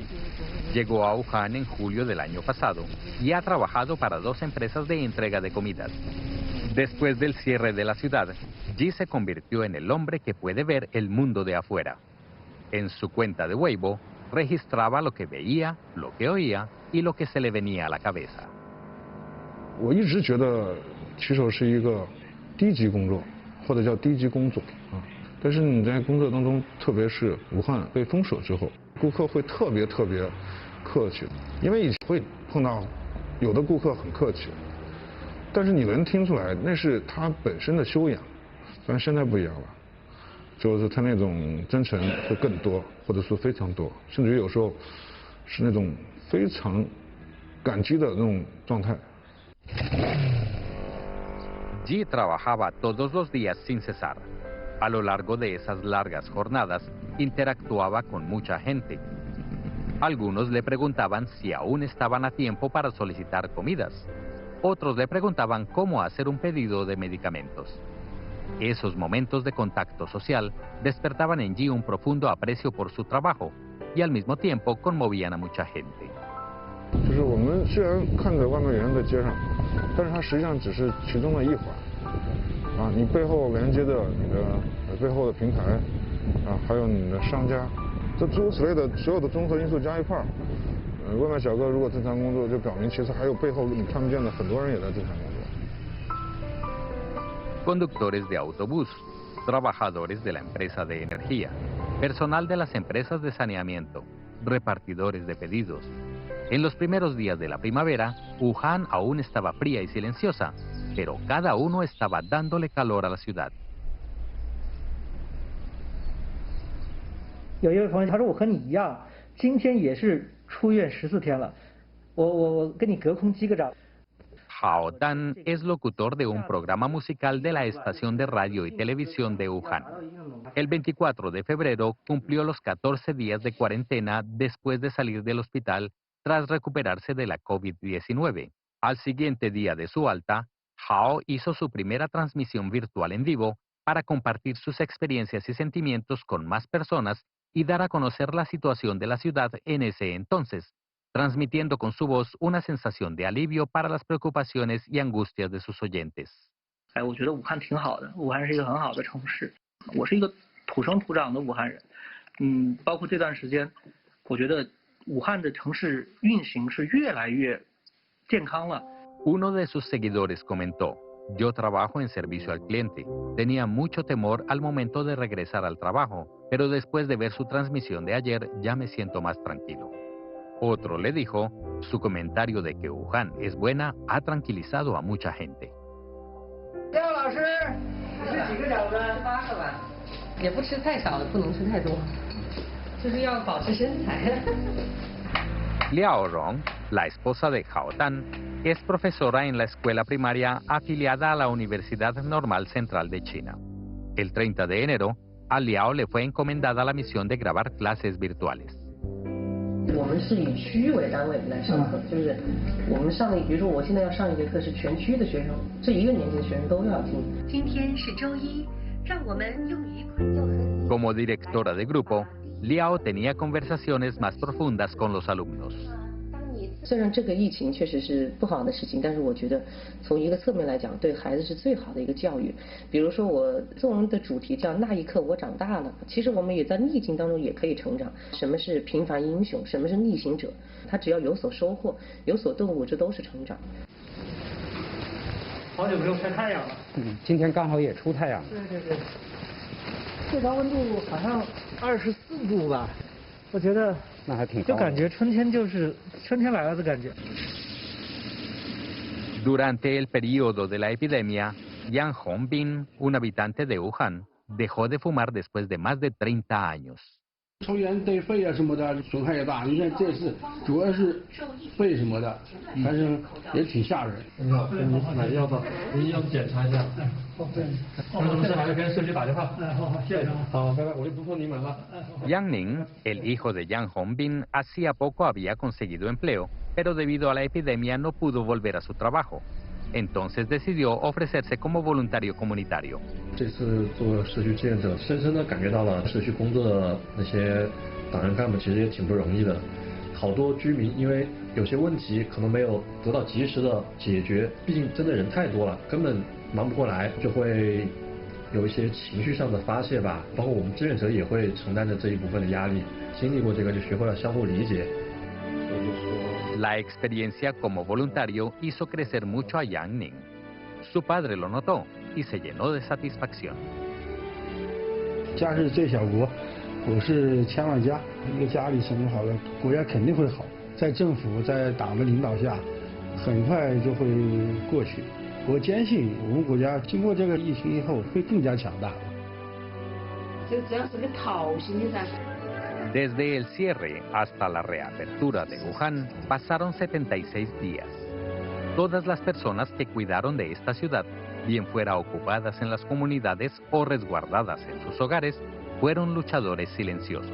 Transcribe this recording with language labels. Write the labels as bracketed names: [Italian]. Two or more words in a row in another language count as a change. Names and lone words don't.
[Spanish] Llegó a Wuhan en julio del año pasado y ha trabajado para 2 empresas de entrega de comidas. Después del cierre de la ciudad, Ji se convirtió en el hombre que puede ver el mundo de afuera. En su cuenta de Weibo, registraba lo que veía, lo que oía y lo que se le venía a la cabeza. [Chinese] 我一直觉得骑手是一个低级工作，或者叫低级工作啊。但是你在工作当中，特别是武汉被封锁之后，顾客会特别客气，因为以前会碰到有的顾客很客气，但是你能听出来那是他本身的修养，但现在不一样了。就是他那种真诚会更多，或者说非常多，甚至于有时候是那种非常感激的那种状态。 [Spanish] Ji trabajaba todos los días sin cesar. A lo largo de esas largas jornadas, interactuaba con mucha gente. Algunos le preguntaban si aún estaban a tiempo para solicitar comidas. Otros le preguntaban cómo hacer un pedido de medicamentos. Esos momentos de contacto social despertaban en Ji un profundo aprecio por su trabajo y al mismo tiempo conmovían a mucha gente. [Chinese] 就是我们虽然看着外面有人在街上，但是它实际上只是其中的一环。啊，你背后连接的你的背后的平台，啊，还有你的商家，这诸如此类的所有的综合因素加一块儿，外卖小哥如果正常工作，就表明其实还有背后你看不见的很多人也在正常工作。 [Spanish] Conductores de autobús, trabajadores de la empresa de energía, personal de las empresas de saneamiento, repartidores de pedidos. En los primeros días de la primavera, Wuhan aún estaba fría y silenciosa, pero cada uno estaba dándole calor a la ciudad. [Chinese] 有一位朋友他说我和你一样，今天也是出院14天了，我跟你隔空击个掌。 [Spanish] Hao Dan es locutor de un programa musical de la estación de radio y televisión de Wuhan. El 24 de febrero cumplió los 14 días de cuarentena después de salir del hospital tras recuperarse de la COVID-19. Al siguiente día de su alta, Hao hizo su primera transmisión virtual en vivo para compartir sus experiencias y sentimientos con más personas y dar a conocer la situación de la ciudad en ese entonces, transmitiendo con su voz una sensación de alivio para las preocupaciones y angustias de sus oyentes. [Chinese] 我觉得武汉挺好的，武汉是一个很好的城市。我是一个土生土长的武汉人，包括这段时间，我觉得武汉的城市运行是越来越健康了。 [Spanish] Uno de sus seguidores comentó: "Yo trabajo en servicio al cliente. Tenía mucho temor al momento de regresar al trabajo, pero después de ver su transmisión de ayer ya me siento más tranquilo". Otro le dijo: "Su comentario de que Wuhan es buena ha tranquilizado a mucha gente". [Chinese] 廖老师，你吃几个饺子？8个吧，也不吃太少，不能吃太多，就是要保持身材。 [Spanish] Liao Rong, la esposa de Hao Tan, es profesora en la escuela primaria afiliada a la Universidad Normal Central de China. El 30 de enero, a Liao le fue encomendada la misión de grabar clases virtuales. [Chinese] 我们是以区为单位来上课，就是我们上的，比如说我现在要上一节课是全区的学生，这一个年级的学生都要听。今天是周一，让我们用愉快。 [Spanish] Como directora de grupo, Liao tenía conversaciones más profundas con los alumnos. [Chinese] 虽然这个疫情确实是不好的事情，但是我觉得从一个侧面来讲，对孩子是最好的一个教育。比如说我作文的主题叫那一刻我长大了，其实我们也在逆境当中也可以成长。什么是平凡英雄？什么是逆行者？他只要有所收获，有所顿悟，这都是成长。好久没有晒太阳了。今天刚好也出太阳。对。最高温度好像24度吧，我觉得。那还挺高的。就感觉春天就是春天来了的感觉。 [Spanish] Durante el periodo de la epidemia, Yang Hongbin, un habitante de Wuhan, dejó de fumar después de más de 30 años. [Chinese] 抽烟对肺啊什么的损害也大，你看这次主要是肺什么的，反正也挺吓人。你好，买药吧，您要检查一下。对，有什么事还是跟社区打电话。好，谢谢。好，拜拜，我就不碰你们了。 [Spanish] Yang Ning, el hijo de Yang Hongbin, hacía poco había conseguido empleo, pero debido a la epidemia no pudo volver a su trabajo. Entonces decidió ofrecerse como voluntario comunitario. [Chinese] 这次做社区志愿者，深深地感觉到了社区工作的那些党员干部其实也挺不容易的。好多居民因为有些问题可能没有得到及时的解决，毕竟真的人太多了，根本忙不过来，就会有一些情绪上的发泄吧。包括我们志愿者也会承担着这一部分的压力。经历过这个，就学会了相互理解。 [Spanish] La experiencia como voluntario hizo crecer mucho a Yang Ning. Su padre lo notó y se llenó de satisfacción. [Chinese] 家是最小国，国是千万家，一个家里生活好了，国家肯定会好。在政府在党的领导下，很快就会过去。我坚信我们国家经过这个疫情以后会更加强大。就只要是个讨薪的噻。 [Spanish] Desde el cierre hasta la reapertura de Wuhan pasaron 76 días. Todas las personas que cuidaron de esta ciudad, bien fuera ocupadas en las comunidades o resguardadas en sus hogares, fueron luchadores silenciosos.